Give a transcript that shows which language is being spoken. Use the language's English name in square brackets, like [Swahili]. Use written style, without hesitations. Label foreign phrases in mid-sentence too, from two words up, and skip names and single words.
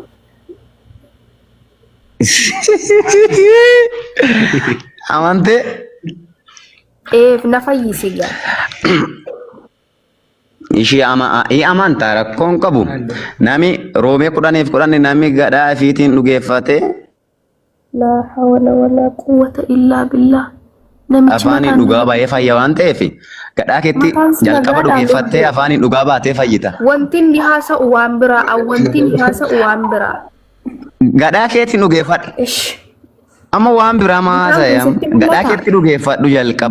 [Oromo] Amante? Na fayyisi gaa. Ishii amantaa rakkoon qabu. Nami Roomee 10:10 nami gadhaa fiitiin dhugeeffate. [Arabic] لا حول ولا قوة إلا بالله. [Oromo] Afaaniin dhugaa baay'ee fayya waan ta'eef gadhaa keetti jalqaba dhugeeffattee afaaniin dhugaa baatee fayyita. Wanti inni haasa'u waan biraa, wanti inni haasa'u waan biraa. Gadhaa keetti dhugeeffadhu. Amma waan biraa haasa'e gadhaa keetti dhugeeffadhu jalqaba.